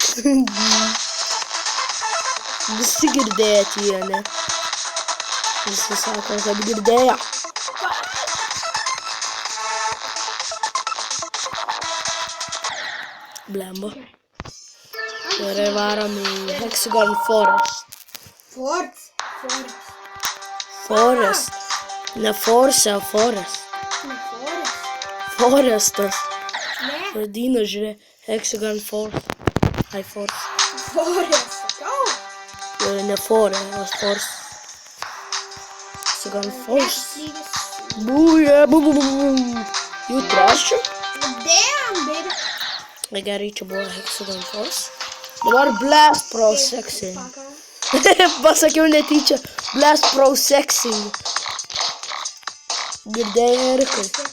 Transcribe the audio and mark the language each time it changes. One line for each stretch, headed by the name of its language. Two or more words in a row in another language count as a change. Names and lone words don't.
Lithuanian: Visi girdėti jie, ne? Visi sako, kad girdėjo. Blemba. Gerai, varom į Hexagon Forest. Forest. Ne Force, o Forest. Forestas. Ne, Vadina, žiūrė, Hexagon Forest. Ai, Forest. sakau. Ne Forest, o Forest. Hexagon Forest. Būja, bu. Jų trečių.
English: Damn, baby.
Lithuanian: Gerai, čia buvo Hexagon Forest. Dabar Blast Pro Sexing. Pasakiau netyčia. Blast Pro Sexing. Girdėjai, Erikai?